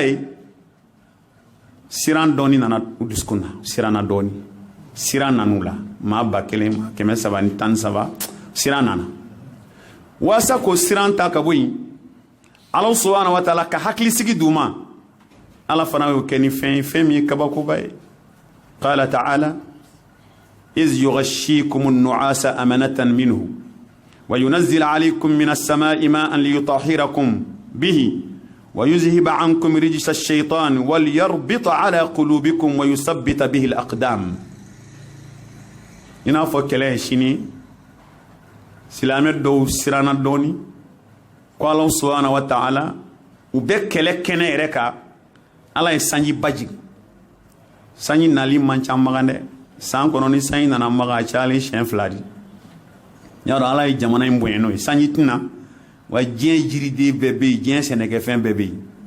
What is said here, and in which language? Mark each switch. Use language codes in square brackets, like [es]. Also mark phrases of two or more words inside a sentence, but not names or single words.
[bm] ye siran dɔɔni nana u dusukun na siranna dɔɔni siran nan'u la maa 1313 siran nana waasa k'o siran ta ka bɔ yen Ala [ar] سبحانه وتعالى [bm] ka hakilisigi d'u ma Ala fana y'o kɛ ni fɛn min ye kabakoba ye [ar] قال تعالى إذ يغشيكم النعاس أمنة منه وينزل عليكم من السماء ماء ليطهركم به ويذهب عنكم رجس الشيطان وليربط على قلوبكم ويثبت به الأقدام [bm] ina fɔ kɛlɛ sini silamɛ dɔw siranna dɔɔni ko Ala [ar] سبحانه وتعالى [bm] u bɛ kɛlɛ kɛnɛ yɛrɛ kan Ala ye sanji bajigi sanji nali man ca magan dɛ san kɔnɔ ni sanji nana magan a cayalen siɲɛ 2 di y'a dɔn Ala ye jamana in bonya n'o ye sanji tɛna wa diɲɛ jiriden bɛɛ bɛ yen diɲɛ sɛnɛkɛfɛn bɛɛ bɛ yen